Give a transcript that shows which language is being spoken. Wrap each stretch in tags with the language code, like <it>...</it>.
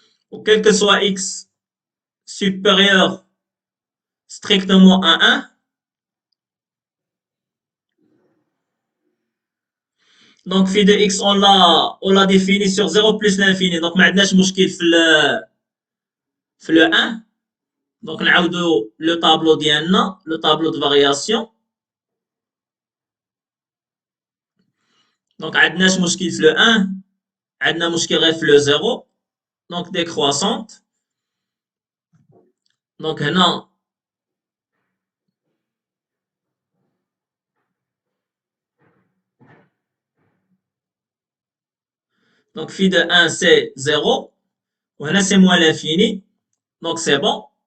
<fr>Ou quel que soit x supérieur strictement à 1. Donc, phi de x, on l'a défini sur 0 plus l'infini.</fr> <ar>Donc, ما عندناش مشكل في le 1.</ar> <fr>Donc,</fr> <ar>نعاودو</ar> <fr>le tableau</fr> <ar>ديالنا,</ar> <fr>le tableau de variation.</fr> <ar>Donc, عندناش مشكل في le 1. عندنا مشكل غير في le 0.</ar> <fr>Donc, décroissante. Donc,</fr> <ar>هنا</ar> <fr>Donc, phi de 1, c'est 0. Voilà, c'est moins l'infini. Donc, c'est bon.</fr>